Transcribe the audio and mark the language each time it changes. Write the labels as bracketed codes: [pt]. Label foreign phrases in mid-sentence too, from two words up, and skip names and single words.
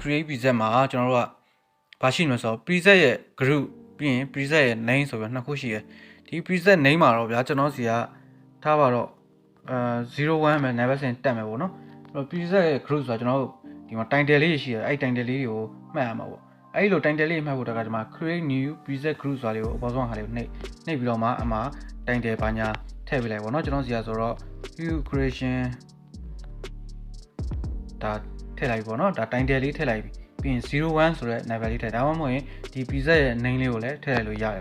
[en] create preset [my] မှာကျွန်တော်တို့ကဘာရှိနေလဲဆိုတော့ preset ရဲ့ group ပြီးရင် preset ရဲ့ name ဆိုပြီးနှစ်ခုရှိတယ်ဒီ [en] preset name [my] မှာတော့ဗျာကျွန်တော်စီကထားပါတော့01ပဲ [en] never sin [my] တက်မယ်ပေါ့နော်အဲ့တော့ preset ရဲ့ group ဆိုတာကျွန်တော်တို့ဒီမှာ title လေးရှိတယ်အဲ့ title လေးတွေကိုမှတ်ရမှာပေါ့အဲ့လို title လေးမှတ်ဖို့တကဒီမှာ [en] create new preset group [my] ဆိုတာလေးကိုအပေါ်ဆုံးဟာလေးကိုနှိပ်ပြီးတော့မှအမှာ title ဘာညာထည့်ပေးလိုက်ပေါ့နော်ကျွန်တော်စီကဆိုတော့ [en] view creation [my] ဒါထည့်လိုက်ပေါ့နော်ဒါ title လေးထည့်လိုက်ပြီးရင်01ဆိုတဲ့ level လေးထည့်ဒါမှမဟုတ်ရင်ဒီ preset ရဲ့ name လေးကိုလည်းထည့်လိုက်လို့ရတယ်